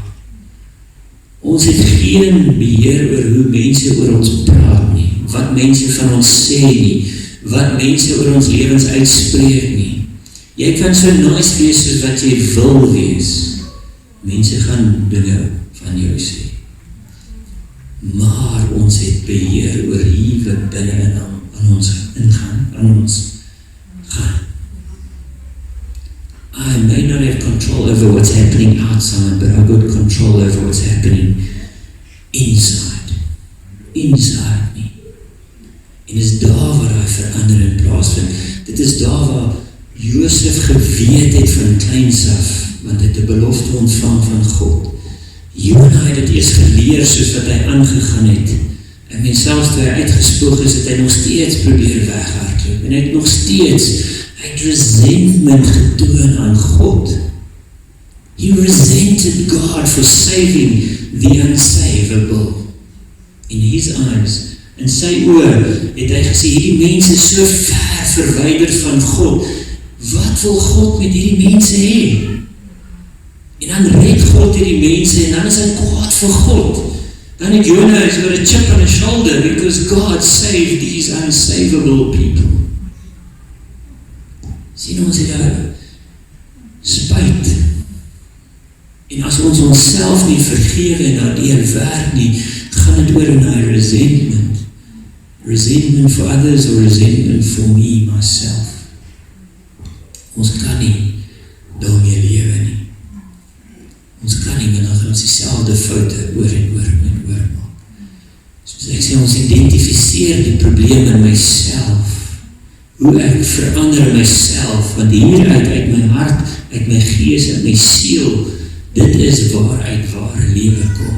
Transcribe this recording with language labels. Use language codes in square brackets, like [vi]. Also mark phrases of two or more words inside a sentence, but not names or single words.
[af] Ons het geen beheer oor hoe mense oor ons praat nie, wat mense van ons sê nie, wat mense oor ons lewens uitspreek nie. Jy kan so nice wees soos wat jy wil wees. Mense gaan dinge van jou sê. Maar ons het beheer oor hier wat binne aan ons ingaan, aan ons gaan. [en] I may not have control over what's happening outside, but I've got control over what's happening inside me. [af] En is daar waar hy verandering plaasvind. Dit is daar waar Josef geweet het van kleins af, want hy het 'n belofte ontvang van God. Jona het dit eers geleer soos wat hy aangegaan het. En mens selfs toe hy uitgespoog is, het hy nog steeds probeer weghardloop. En hy het nog steeds, hy het resentment getoon aan God. [en] He resented God for saving the unsavable. In his eyes, [af] in sy oor, het hy gesê, hierdie mense is so ver verwyderd van God. Wat wil God met hierdie mense hê? En dan red God hierdie mense, en dan is hy kwaad vir God. Dan het [en] Jona is got a chip on his shoulder, because God saved these unsavable people. [af] Sien ons het daar spyt. En as ons onsself nie vergewe en daardeur werk nie, gaan het oor na resentment. [en] Resentment for others or resentment for me, myself. [af] Ons kan nie daarmee lewe nie. Ons kan nie, want dan gaan ons dieselfde foute oor en oor maak. Soos ek sê, ons identifiseer die probleem in myself. Hoe ek verander myself, want hieruit uit my hart, uit my gees, uit my siel, dit is waaruit ware lewe kom.